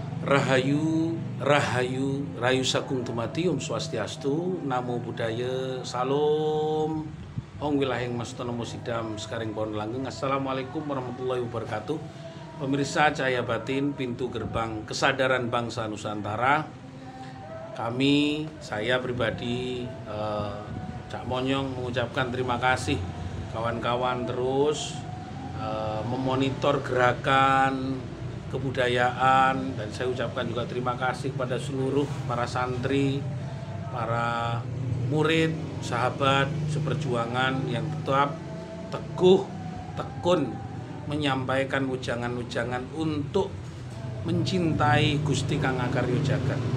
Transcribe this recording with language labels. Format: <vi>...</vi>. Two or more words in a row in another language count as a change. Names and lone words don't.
<jv>Rahayu, Rahayu, Rayu Sagung Dumadi,</jv> <sa>Om Swastiastu,</sa> <pi>Namo Buddhaya,</pi> <jv>Salam, Om Wilaheng Mastono Musidam, Sekaring Pohon Langgeng.</jv> <ar>السلام عليكم ورحمة الله وبركاته.</ar> <id>Pemirsa Cahaya Batin, pintu gerbang kesadaran bangsa Nusantara. Saya pribadi, Cak Monyong mengucapkan terima kasih kawan-kawan terus memonitor gerakan kebudayaan, dan saya ucapkan juga terima kasih kepada seluruh para santri, para murid, sahabat seperjuangan yang tetap teguh, tekun menyampaikan ujangan-ujangan untuk mencintai</id> <jv>Gusti Kang Akarya Jagat.</jv>